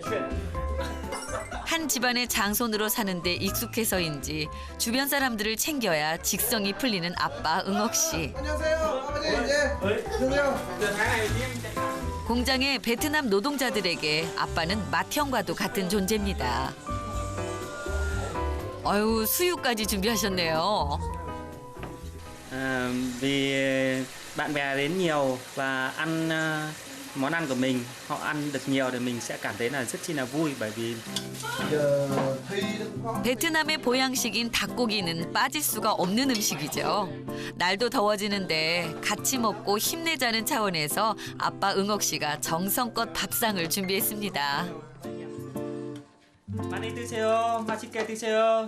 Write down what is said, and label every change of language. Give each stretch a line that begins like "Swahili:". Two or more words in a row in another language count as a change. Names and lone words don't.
Korean: 한 집안의 장손으로 사는데 익숙해서인지 주변 사람들을 챙겨야 직성이 풀리는 아빠 응옥 씨. 안녕하세요. 아버지 이제 드세요. 공장의 베트남 노동자들에게 아빠는 맏형과도 같은 존재입니다. 어휴, 수유까지 준비하셨네요.
Vietnamese: Vì bạn bè đến nhiều và ăn món ăn của mình, họ ăn được nhiều thì mình sẽ cảm thấy là rất chi là vui bởi vì
Korean: 베트남의 보양식인 닭고기는 빠질 수가 없는 음식이죠. 날도 더워지는데 같이 먹고 힘내자는 차원에서 아빠 응옥 씨가 정성껏 밥상을 준비했습니다. 많이 드세요. 맛있게 드세요.